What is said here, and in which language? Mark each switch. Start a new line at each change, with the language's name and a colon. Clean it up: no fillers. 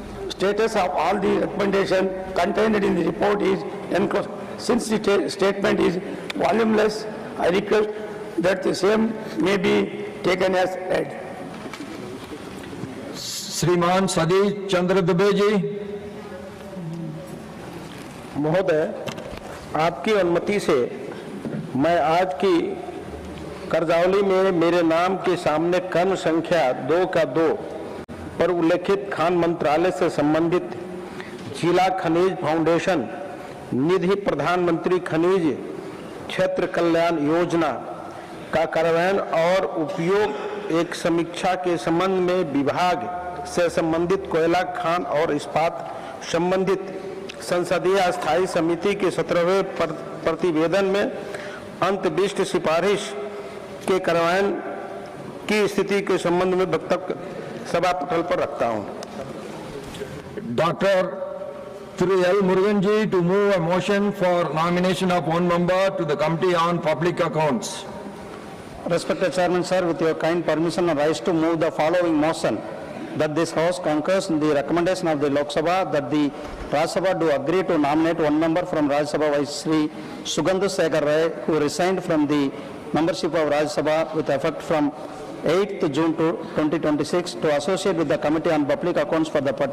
English: Status of all the recommendation contained in the report is enclosed. Since the statement is voluminous, I request that the same may be taken as read.
Hindi: श्रीमान सतीश चंद्र दुबे जी। महोदय, आपकी अनुमति से मैं आज की कार्यावली में मेरे नाम के सामने क्रम संख्या 2 पर उल्लेखित खान मंत्रालय से संबंधित जिला खनिज फाउंडेशन निधि प्रधानमंत्री खनिज क्षेत्र कल्याण योजना का कार्यान्वयन और उपयोग एक समीक्षा के संबंध में विभाग से संबंधित कोयला खान और इस्पात संबंधित संसदीय स्थायी समिति के 17वें प्रतिवेदन में अंतर्दृष्टि सिफारिश के कार्यान्वयन की स्थिति के संबंध में वक्तव्य सभा पटल पर रखता हूं।
English: Doctor Through L. Murugan ji to move a motion for nomination of one member to the Committee on Public Accounts. Respected Chairman, sir, with your kind permission, I rise to move the following motion that this House concurs in the recommendation of the Lok Sabha that the Rajya Sabha do agree to nominate one member from Rajya Sabha Vice Sri Sugandhu Sekhar Ray, who resigned from the membership of Rajya Sabha with effect from 8th June 2026 to associate with the Committee on Public Accounts for the